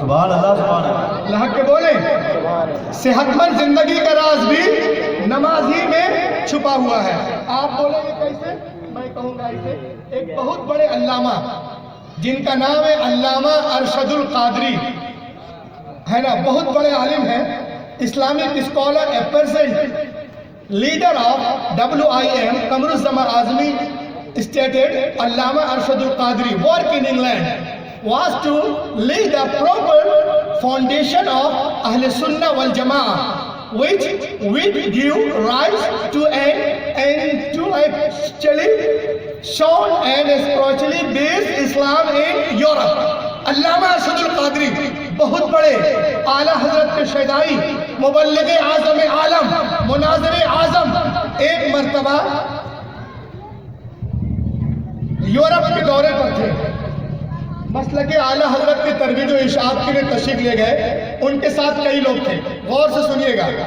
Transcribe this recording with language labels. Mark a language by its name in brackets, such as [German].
[Hindi] सुभान अल्लाह, सुभान अल्लाह। लहक के बोले, सेहतमंद जिंदगी का राज भी नमाज ही में छुपा हुआ है। आप बोलेंगे कैसे? मैं कहूँगा ऐसे। एक बहुत बड़े अल्लामा जिनका नाम है अल्लामा अरशदुल कादरी, है ना, बहुत बड़े आलिम हैं, Islamic scholar, [English] A present leader of WIM Qamaruzzaman Azmi stated Allama Arshadul Qadri work in England was to lead a proper foundation of Ahl Sunnah wal Jama'ah, which would give rise to an intellectually sound and spiritually based Islam in Europe. [Hindi] अल्लामा अरशदुल कादरी बहुत बड़े आला हजरत के शहदाई, मुबल्लिग़ आज़म आलम, मुनाज़िर आज़म, एक मर्तबा Europe के दौरे पर थे। मसलक आला हजरत की तरबीज व इरशाद के लिए तशरीफ ले गए, उनके साथ कई लोग थे। गौर से सुनिएगा।